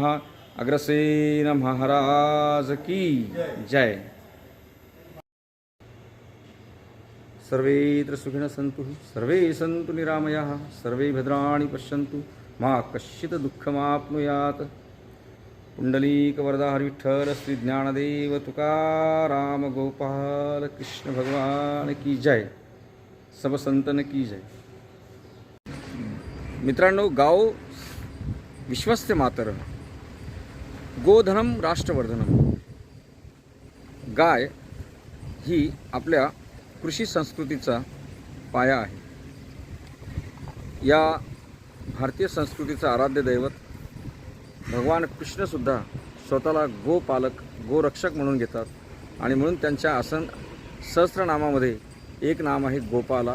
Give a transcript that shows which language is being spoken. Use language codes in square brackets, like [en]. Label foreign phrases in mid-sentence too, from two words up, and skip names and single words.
[hi] अग्रसेन महाराज की जय। [sa] सर्वेत्र सुखिनः सन्तु, सर्वे सन्तु निरामयाः, सर्वे भद्राणि पश्यन्तु, मा कश्चित् दुःखमाप्नुयात्। [hi] पुंडलीकवरदा हरिविठ्ठल श्री ज्ञानदेव तुकाराम गोपाल कृष्ण भगवान की जय। सब संतन की जय। [sa] मित्रांनो, गाव विश्वस्य मातर, गोधनम राष्ट्रवर्धनम। [mr] गाय ही आपल्या कृषी संस्कृतीचा पाया आहे। या भारतीय संस्कृतीचा आराध्य दैवत भगवान कृष्णसुद्धा स्वतःला गोपालक, गोरक्षक म्हणून घेतात आणि म्हणून त्यांच्या आसन सहस्रनामामध्ये एक नाम आहे गोपाला।